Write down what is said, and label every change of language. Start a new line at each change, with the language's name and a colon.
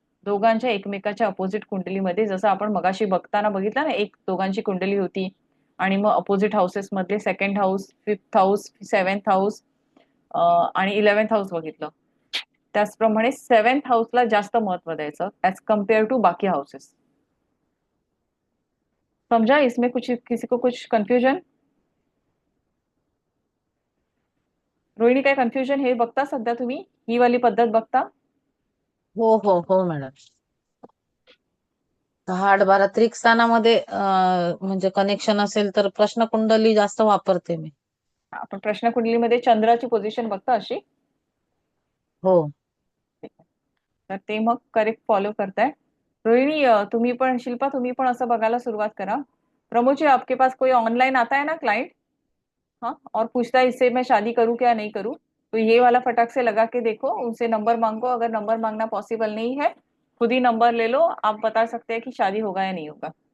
Marathi: दोघांच्या एकमेकाच्या अपोजिट कुंडलीमध्ये जसं आपण मगाशी बघताना बघितलं ना, एक दोघांची कुंडली होती आणि मग अपोजिट हाऊसेस मधले second house, fifth house, 7th house आणि 11th हाऊस बघितलं. त्याचप्रमाणे 7th हाऊसला जास्त महत्व द्यायचं
English: as compare to
Marathi: बाकी हाऊसेस.
Hindi: समझा इसमें कुछ किसी को कुछ कंफ्यूजन?
Marathi: रोहिणी काय कन्फ्युजन हे बघता सध्या तुम्ही ही वाली पद्धत बघता? हो हो हो मॅडम. 6, 8, 12 त्रिक स्थानामध्ये म्हणजे कनेक्शन असेल तर प्रश्न कुंडली जास्त वापरते मी. आपण प्रश्न कुंडलीमध्ये चंद्राची पोझिशन बघता अशी? हो. तर ते मग करेक्ट फॉलो करताय. रोहिणी, तुम्ही पण, शिल्पा तुम्ही पण असं बघायला सुरुवात करा।
Hindi: प्रमोद जी, आपके पास कोई ऑनलाइन आता है ना क्लाइंट, हाँ, और पूछता है इससे मैं शादी करूं क्या नहीं करूं, तो ये वाला फटाक से लगा के देखो, उनसे नंबर मांगो। अगर नंबर मांगना पॉसिबल नहीं है, खुद ही नंबर ले लो, आप बता सकते हैं कि शादी होगा या नहीं होगा।